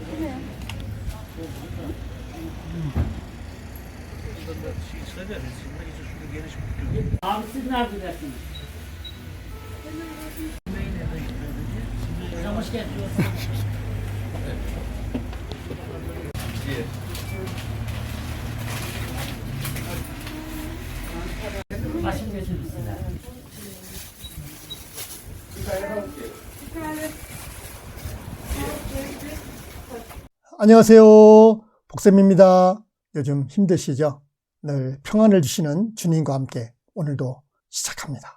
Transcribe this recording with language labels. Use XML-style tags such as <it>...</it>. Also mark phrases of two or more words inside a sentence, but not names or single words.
<tr>Abi siz neredesiniz? Hocam hoş geldiniz. Başım götürür size.</tr> <ko>안녕하세요. 복쌤입니다. 요즘 힘드시죠? 늘 평안을 주시는 주님과 함께 오늘도 시작합니다.</ko>